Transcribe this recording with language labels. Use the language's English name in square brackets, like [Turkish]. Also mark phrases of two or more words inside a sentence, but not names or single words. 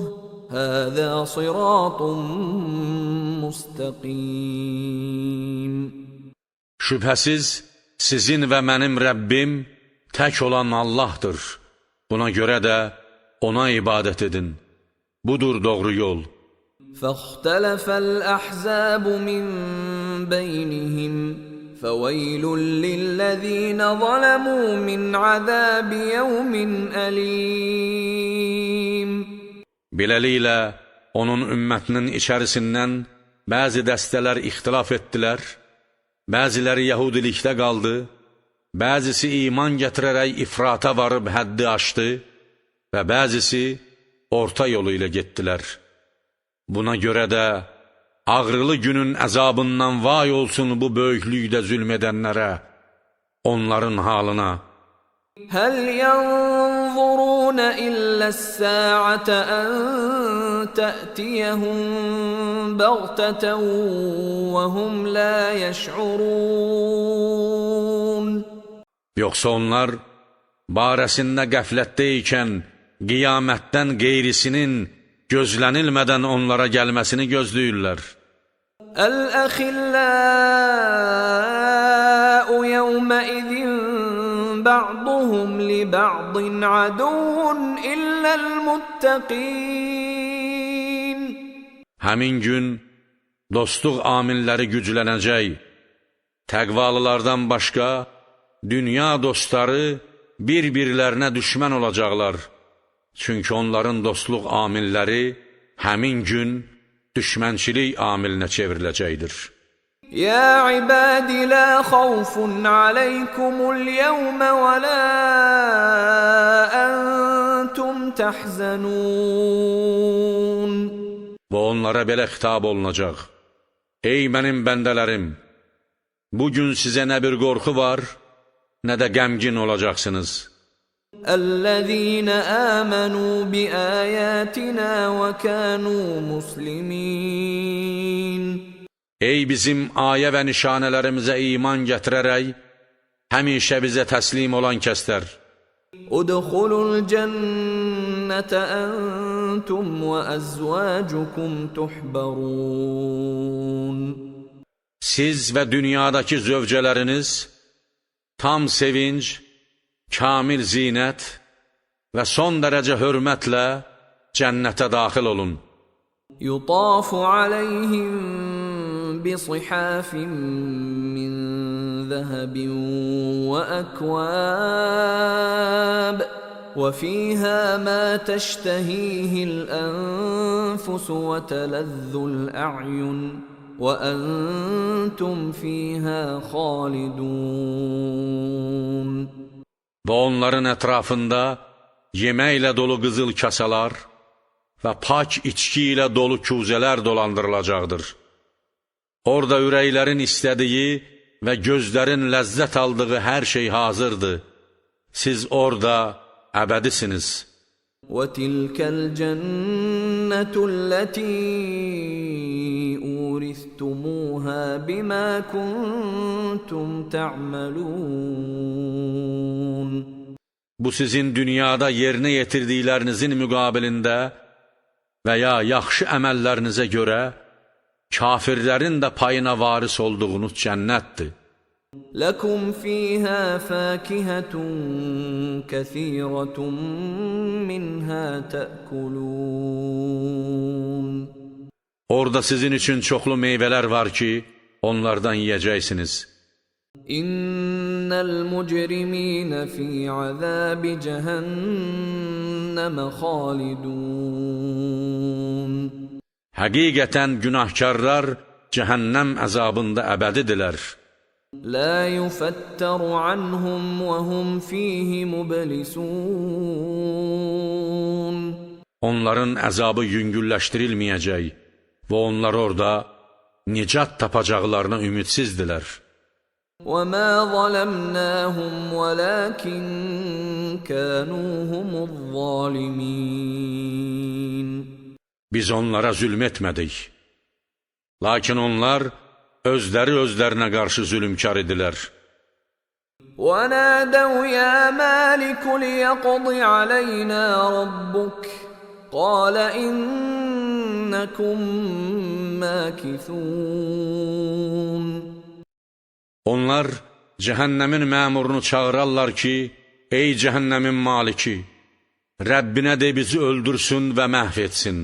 [Arabic] هَٰذَا صِرَاطٌ مُسْتَقِيمٌ. [Azerbaijani] Şübhəsiz, sizin və mənim Rəbbim tək olan Allahdır. Buna görə də ona ibadət edin. Budur doğru yol. [Arabic] فَاخْتَلَفَ الْأَحْزَابُ مِنْ بَيْنِهِمْ فَوَيْلٌ لِلَّذِينَ ظَلَمُوا مِنْ عَذَابِ يَوْمٍ أَلِيمٍ [Azerbaijani] Beləliklə, onun ümmətinin içərisindən bəzi dəstələr ixtilaf etdilər, bəziləri yəhudilikdə qaldı, bəzisi iman gətirərək ifrata varıb həddi aşdı və bəzisi orta yolu ilə getdilər. Buna görə də ağrılı günün əzabından vay olsun bu böyüklükdə zülm edənlərə, onların halına. [Arabic] هَلْ يَنْظُرُونَ إِلَّا السَّاعَةَ أَنْ تَأْتِيَهُمْ بَغْتَةً وَهُمْ لَا يَشْعُرُونَ [Azerbaijani] Yoxsa onlar barəsində qəflətdə ikən qiyamətdən qeyrisinin gözlənilmədən onlara gəlməsini gözləyirlər. [Arabic] الْأَخِلَّاءُ يَوْمَئِذٍ بَعْضُهُمْ لِبَعْضٍ عَدُوٌّ إِلَّا الْمُتَّقِينَ [Azerbaijani] Həmin gün dostluq amilləri güclənəcək Təqvalılardan başqa, dünya dostları bir-birlərinə düşmən olacaqlar. Çünki onların dostluq amilləri həmin gün düşmənçilik amilinə çevriləcəkdir. [Arabic] يا عباد لا خوف عليكم اليوم ولا أنتم تحزنون. [Azerbaijani] Və onlara belə xitab olunacaq: Ey mənim bəndələrim, bugün sizə nə bir qorxu var, nə də qəmgin olacaqsınız. [Arabic] الذين آمنوا بآياتنا وكانوا مسلمين. [Azerbaijani] Ey bizim ayə və nişanələrimizə iman gətirərək, həmişə bizə təslim olan kəslər. [Arabic] ادخلوا الجنة أنتم وأزواجكم تحبرون. [Azerbaijani] Siz və dünyadakı zövcələriniz tam sevinc, kamil zinət və son dərəcə hörmətlə cənnətə daxil olun. [Arabic] يطاف عليهم بصحاف من ذهب وأكواب وفيها ما تشتهيه الأنفس وتلذ الأعين وأنتم فيها خالدون. [Azerbaijani] Və onların ətrafında yeməklə dolu qızıl kasalar və pak içki ilə dolu kuzələr dolandırılacaqdır. Orada ürəklərin istədiyi və gözlərin ləzzət aldığı hər şey hazırdır. Siz orada əbədisiniz. [Arabic] وَتِلْكَ الْجَنَّةُ الَّتِي أُورِثْتُمُوهَا بِمَا كُنْتُمْ تَعْمَلُونَ. [Azerbaijani] Bu sizin dünyada yerinə yetirdiklərinizin müqabilində və ya yaxşı əməllərinizə görə kafirlərin də payına varis olduğunuz cənnətdir. [Arabic] لَكُمْ فِيهَا فَاكِهَةٌ كَثِيرَةٌ مِّنْهَا تَأْكُلُونَ. [Azerbaijani] Orada sizin üçün çoxlu meyvələr var ki, onlardan yeyəcəksiniz. [Arabic] إِنَّ الْمُجْرِمِينَ فِي عَذَابِ جَهَنَّمَ خَالِدُونَ. [Azerbaijani] Həqiqətən günahkarlar cəhənnəm əzabında əbədidirlər. [Arabic] لَا يُفَتَّرُ عَنْهُمْ وَهُمْ فِيهِ مُبْلِسُونَ. [Azerbaijani] Onların əzabı yüngülləşdirilməyəcək və onlar orada nicat tapacaqlarına ümidsizdilər. [Arabic] وَمَا ظَلَمْنَاهُمْ وَلَكِنْ كَانُوا هُمُ الظَّالِمِينَ. [Azerbaijani] Biz onlara zülm etmədik. Lakin onlar özlərinə qarşı zülmkar idilər. [Arabic] وَنَادَوْا يَا مَالِكُ لِيَقْضِ عَلَيْنَا رَبُّكَ قَالَ إِنَّكُمْ مَاكِثُونَ. [Azerbaijani] Onlar cəhənnəmin məmurunu çağırarlar ki, ey cəhənnəmin maliki, Rəbbinə de bizi öldürsün və məhv etsin.